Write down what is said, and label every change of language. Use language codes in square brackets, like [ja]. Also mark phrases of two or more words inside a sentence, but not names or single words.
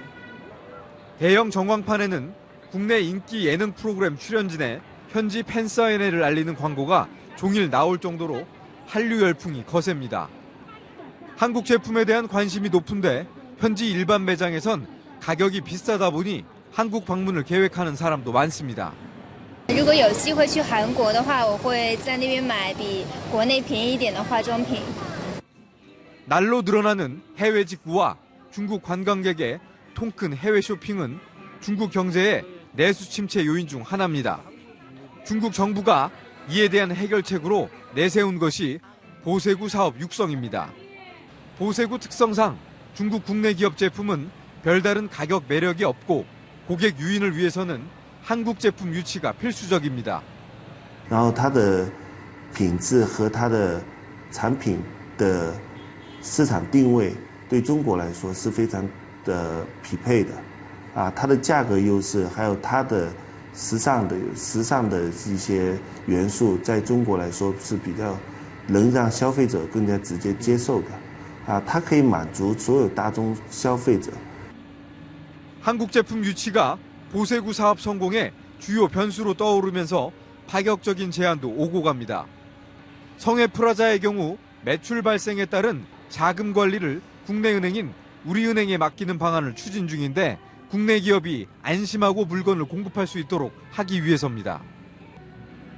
[ko] 대형 전광판에는 국내 인기 예능 프로그램 출연진의 현지 팬사인회를 알리는 광고가 종일 나올 정도로 한류 열풍이 거셉니다. 한국 제품에 대한 관심이 높은데 현지 일반 매장에선 가격이 비싸다 보니 한국 방문을 계획하는 사람도 많습니다. [zh] 如果有机会去韩国的话，我会在那边买比国内便宜一点的化妆品。 [ko] 날로 늘어나는 해외 직구와 중국 관광객의 통큰 해외 쇼핑은 중국 경제의 내수 침체 요인 중 하나입니다. 중국 정부가 이에 대한 해결책으로 내세운 것이 보세구 사업 육성입니다. 보세구 특성상 중국 국내 기업 제품은 별다른 가격 매력이 없고 고객 유인을 위해서는 한국 제품 유치가 필수적입니다. [zh] 然后它的品质和它的产品的市场定位对中国来说是非常的匹配的，它的价格优势还有它的时尚的一些元素，在中国来说是比较能让消费者更加直接接受的，它可以满足所有大众消费者。 [ko] 한국 제품 유치가 보세구 사업 성공의 주요 변수로 떠오르면서 파격적인 제안도 오고 갑니다. 성해 프라자의 경우 매출 발생에 따른 자금 관리를 국내은행인 우리은행에 맡기는 방안을 추진 중인데 국내 기업이 안심하고 물건을 공급할 수 있도록 하기 위해서입니다.